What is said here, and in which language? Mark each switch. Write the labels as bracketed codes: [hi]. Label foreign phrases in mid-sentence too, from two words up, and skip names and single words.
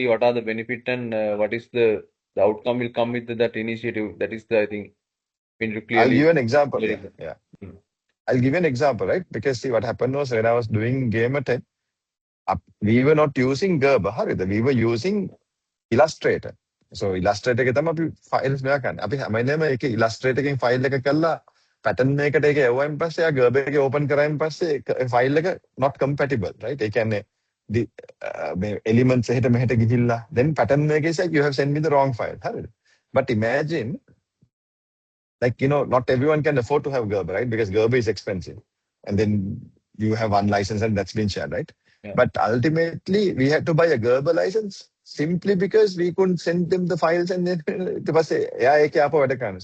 [en] What are the benefit and what is the outcome will come with that initiative. That is the I think we need to clearly. I'll give an example. Yeah. I'll give you an example, right? Because see, what happened was when I was doing Gamer Tech, we were not using Gerber, we were using Illustrator. [si] So Illustrator එක තමයි අපි files මේවා ගන්න. අපි හැම වෙලේම ඒක Illustrator එකෙන් file එක කළා pattern එකකට ඒක එවුවයින් පස්සේ ආ Gerber එකේ open කරායින් පස්සේ file එක [en] not compatible, [si] right? ඒ කියන්නේ මේ elements එහෙට මෙහෙට ගිහිල්ලා then pattern එකේ [en] say you have sent me the wrong file. [si] හරිද? [en] But imagine, like, not everyone can afford to have Gerber, right? Because Gerber is expensive. And then you have one license and that's been shared, right? Yeah. But ultimately, we had to buy a Gerber license simply because we couldn't send them the files and then it was a AI kya [si] අප වැඩ කරන.